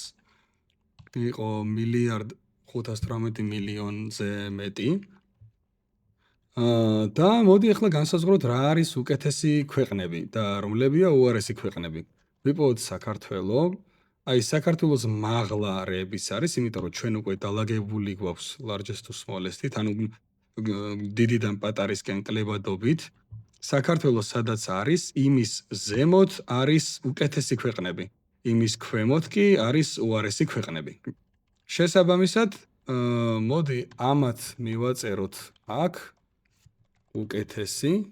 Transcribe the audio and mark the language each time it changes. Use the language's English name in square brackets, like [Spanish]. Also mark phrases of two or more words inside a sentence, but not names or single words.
[Georgian] იყო 1.518 მეტი. და მოდი ახლა განსაზღვროთ რა არის უკეთესი ქვეყნები და რომლებია უარესი ქვეყნები. ვიპოვოთ საქართველო. აი საქართველოს მაღლა რების არის, იმიტომ რომ ჩვენ უკვე დალაგებული გვაქვს [English] largest to smallest- [Georgian] ით, ანუ დიდიდან პატარისკენ კლებადობით. საქართველოს სადაც არის, იმის ზემოთ არის უკეთესი ქვეყნები. იმის ქვემოთ კი არის უარესი ქვეყნები. შესაბამისად, მოდი ამათ მივაწეროთ აქ უკეთესი.